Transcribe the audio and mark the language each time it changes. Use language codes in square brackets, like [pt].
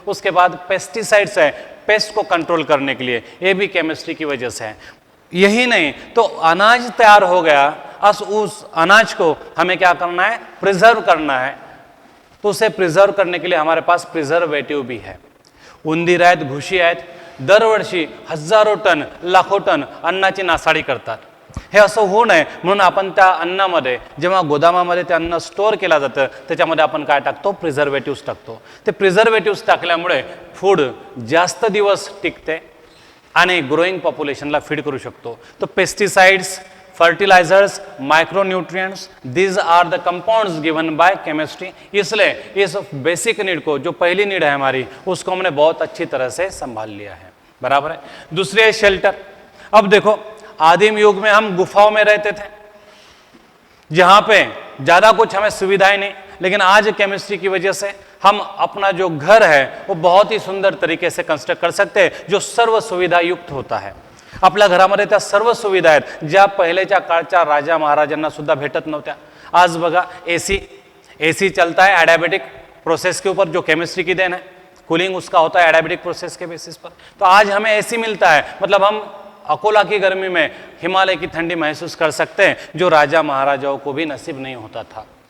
[hi] उसके बाद पेस्टिसाइड्स है, पेस्ट को कंट्रोल करने के लिए, ये भी केमिस्ट्री की वजह से है। यही नहीं तो अनाज तैयार हो गया, उस अनाज को हमें क्या करना है, प्रिजर्व करना है। तो उसे प्रिजर्व करने के लिए हमारे पास प्रिजर्वेटिव भी है। [mr] उंदीर आहेत, घुशी आहेत, दरवर्षी हजारो टन, लाखो टन अन्नाची नासाडी करतात। हे असं होऊ नये म्हणून आपण त्या अन्नामध्ये, जेव्हा गोदामामध्ये ते अन्न स्टोअर केलं जातं, त्याच्यामध्ये आपण काय टाकतो, प्रिझर्वेटिव्स टाकतो। ते प्रिझर्वेटिव्स टाकल्यामुळे फूड जास्त दिवस टिकते आणि ग्रोइंग पॉप्युलेशनला फीड करू शकतो। [en] तो pesticides, fertilisers, micronutrients, these are the compounds given by chemistry. [hi] इसलिए इस बेसिक नीड को, जो पहली नीड है हमारी, उसको हमने बहुत अच्छी तरह से संभाल लिया है, बराबर है। दूसरी है शेल्टर। अब देखो, आदिम युग में हम गुफाओं में रहते थे, जहां पे ज्यादा कुछ हमें सुविधाएं नहीं, लेकिन आज केमिस्ट्री की वजह से हम अपना जो घर है वो बहुत ही सुंदर तरीके से कंस्ट्रक्ट कर सकते हैं, जो सर्व सुविधा युक्त होता है। [mr] आपल्या घरामध्ये त्या सर्व सुविधा आहेत ज्या पहिलेच्या काळच्या राजा महाराजांना सुद्धा भेटत नव्हत्या। [hi] आज बघा, एसी चलता है एडियाबेटिक प्रोसेस के ऊपर, जो केमिस्ट्री की देन है। कूलिंग उसका होता है एडियाबेटिक प्रोसेस के बेसिस पर। तो आज हमें एसी मिलता है, मतलब हम अकोला की गर्मी में हिमालय की ठंडी महसूस कर सकते हैं, जो राजा महाराजाओं को भी नसीब नहीं होता था।